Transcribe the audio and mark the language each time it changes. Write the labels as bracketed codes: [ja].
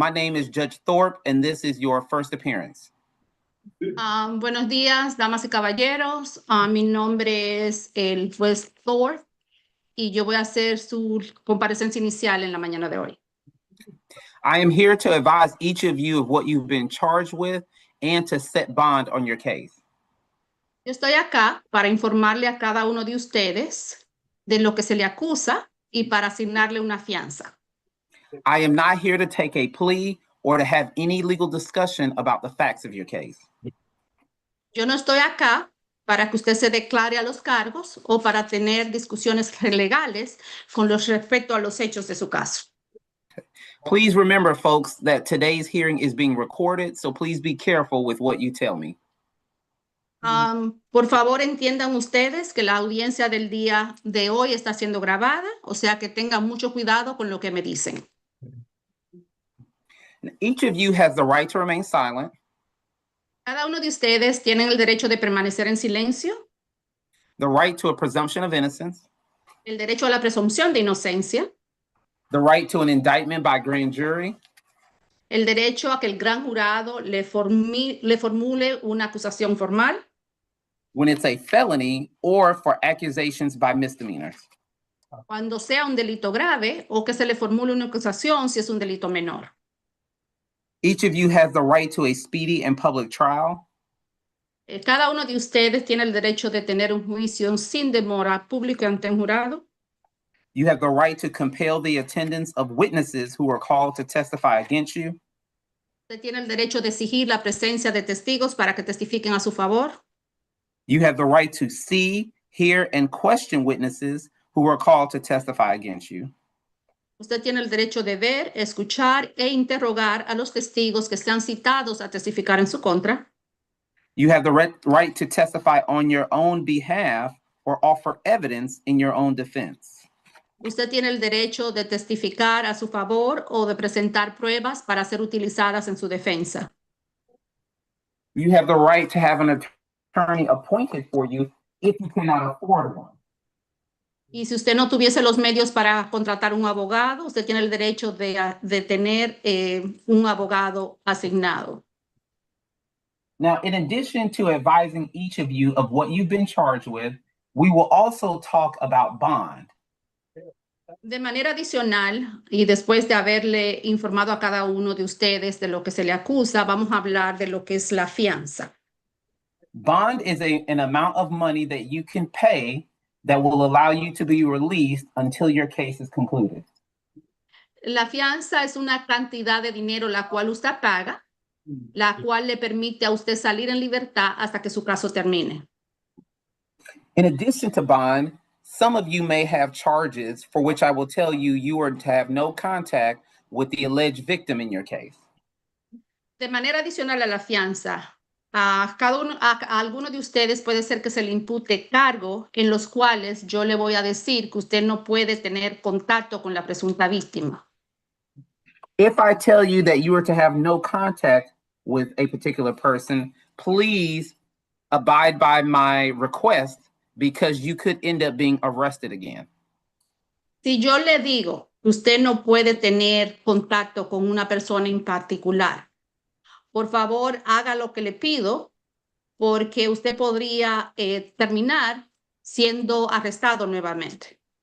[en] My name is Judge Thorpe, and this is your first appearance. [es] Buenos días, damas y caballeros. Mi nombre es el juez Thorpe y yo voy a hacer su comparecencia inicial en la mañana de hoy. [en] I am here to advise each of you of what you've been charged with and to set bond on your case. [es] Yo estoy acá para informarle a cada uno de ustedes de lo que se le acusa y para asignarle una fianza. [en] I am not here to take a plea or to have any legal discussion about the facts of your case. [es] Yo no estoy acá para que usted se declare a los cargos o para tener discusiones legales con respecto a los hechos de su caso. [en] Please remember, folks, that today's hearing is being recorded, so please be careful with what you tell me. [es] Por favor, entiendan ustedes que la audiencia del día de hoy está siendo grabada, o sea que tengan mucho cuidado con lo que me dicen. [en] Each of you has the right to remain silent. [es] Cada uno de ustedes tienen el derecho de permanecer en silencio, [en] The right to a presumption of innocence. [es] el derecho a la presunción de inocencia, [en] The right to an indictment by grand jury. [es] el derecho a que el gran jurado le formule una acusación formal [en] When it's a felony or for accusations by misdemeanors. [es] cuando sea un delito grave o que se le formule una acusación si es un delito menor. [en] Each of you has the right to a speedy and public trial. [es] Cada uno de ustedes tiene el derecho de tener un juicio sin demora público ante un jurado. [en] You have the right to compel the attendance of witnesses who are called to testify against you. [es] Usted tiene el derecho de exigir la presencia de testigos para que testifiquen a su favor. [en] You have the right to see, hear, and question witnesses who are called to testify against you. [es] Usted tiene el derecho de ver, escuchar e interrogar a los testigos que sean citados a testificar en su contra. [en] You have the right to testify on your own behalf or offer evidence in your own defense. [es] Usted tiene el derecho de testificar a su favor o de presentar pruebas para ser utilizadas en su defensa. [en] You have the right to have an attorney appointed for you if you cannot afford one. [es] Y si usted no tuviese los medios para contratar un abogado, usted tiene el derecho de tener un abogado asignado. [en] Now, in addition to advising each of you of what you've been charged with, we will also talk about bond. [es] De manera adicional, y después de haberle informado a cada uno de ustedes de lo que se le acusa, vamos a hablar de lo que es la fianza. [en] Bond is an amount of money that you can pay that will allow you to be released until your case is concluded. [es] La fianza es una cantidad de dinero la cual usted paga, la cual le permite a usted salir en libertad hasta que su caso termine. [en] In addition to bond, some of you may have charges for which I will tell you you are to have no contact with the alleged victim in your case. [es] De manera adicional a la fianza, a alguno de ustedes puede ser que se le impute cargo en los cuales yo le voy a decir que usted no puede tener contacto con la presunta víctima. [en] If I tell you that you are to have no contact with a particular person, please abide by my request because you could end up being arrested again. [es] Si yo le digo que usted no puede tener contacto con una persona en particular, por favor, haga lo que le pido, porque usted podría terminar siendo arrestado nuevamente.